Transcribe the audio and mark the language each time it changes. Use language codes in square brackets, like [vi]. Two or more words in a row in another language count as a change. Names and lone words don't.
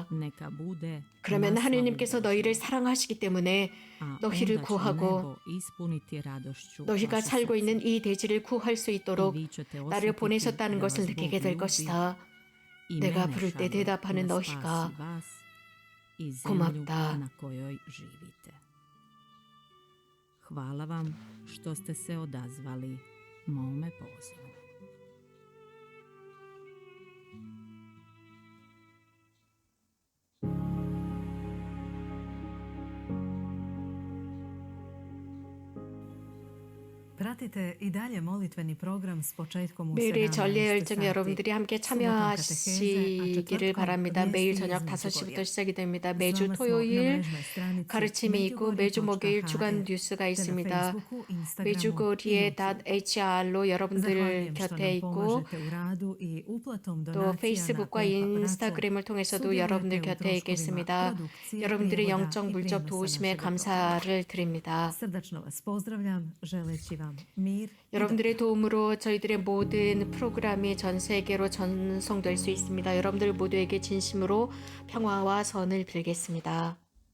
[ko] 그러면 하느님께서 너희를 사랑하시기 때문에 너희를 구하고 너희가 살고 있는 이 대지를 구할 수 있도록 나를 보내셨다는 것을 느끼게 될 것이다. 내가 부를 때 대답하는 너희가 고맙다. [hr] Hvala vam što ste se odazvali mome pozivu. Pratite i dalje molitveni program s početkom u 17 [ko] 매일의 전례 열정 [hr] sati. [ko] 여러분들이 함께 참여하시기를 바랍니다. 매일 저녁 5시부터 시작이 됩니다. 매주 토요일 가르침이 있고 매주 목요일 주간 뉴스가 있습니다. 메주거리에 .hr로 여러분들 곁에 있고 또 페이스북과 인스타그램을 통해서도 여러분들 곁에 있겠습니다. 여러분들의 영적 물적 도우심에 감사를 드립니다. [hr] Srdačno vas pozdravljam, želeći vam mir. [ko] 여러분들의 도움으로 저희들의 모든 프로그램이 전 세계로 전송될 수 있습니다. 여러분들 모두에게 진심으로 평화와 선을 빌겠습니다.